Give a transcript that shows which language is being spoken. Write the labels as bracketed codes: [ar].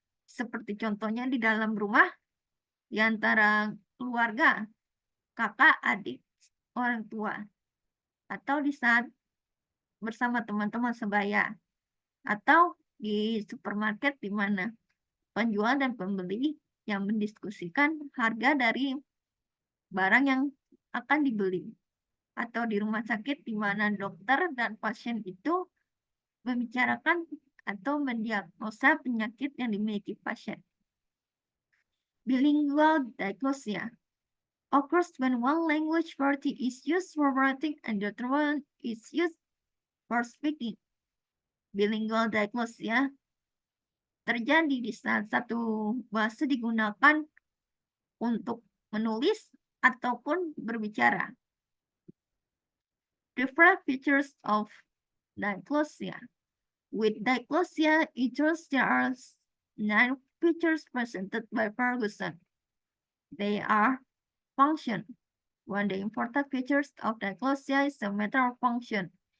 [id] Seperti contohnya di dalam rumah, di antara keluarga, kakak, adik, orang tua, atau di saat bersama teman-teman sebaya, atau di supermarket di mana penjual dan pembeli yang mendiskusikan harga dari barang yang akan dibeli, atau di rumah sakit di mana dokter dan pasien itu membicarakan atau mendiagnosa penyakit yang dimiliki pasien. [en] Bilingual diglossia occurs when one language variety is used for writing and the other one is used for speaking. [id] Bilingual diglossia terjadi di saat satu bahasa digunakan untuk menulis ataupun berbicara. [en] Different features of diglossia. With diglossia, there are 9 features presented by Ferguson. They are function. One of the important features of diglossia is a matter of function.